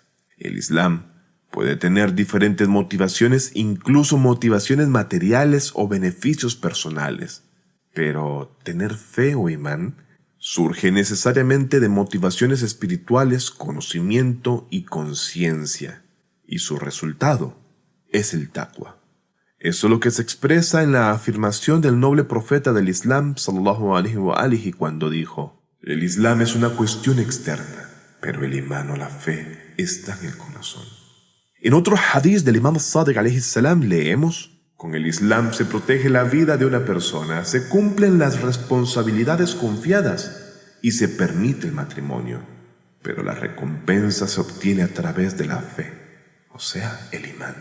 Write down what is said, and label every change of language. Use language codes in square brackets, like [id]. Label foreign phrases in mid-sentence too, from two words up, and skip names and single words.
[es] El Islam puede tener diferentes motivaciones, incluso motivaciones materiales o beneficios personales, pero tener fe o imán surge necesariamente de motivaciones espirituales, conocimiento y conciencia, y su resultado es el taqwa. Eso es lo que se expresa en la afirmación del noble profeta del Islam, [ar] صلى الله عليه وآله, [es] cuando dijo: el Islam es una cuestión externa, pero el imán o la fe está en el corazón. En otro hadith del Imam Sadiq [ar] عليه السلام [es] leemos: con el Islam se protege la vida de una persona, se cumplen las responsabilidades confiadas y se permite el matrimonio, pero la recompensa se obtiene a través de la fe, o sea, el imán.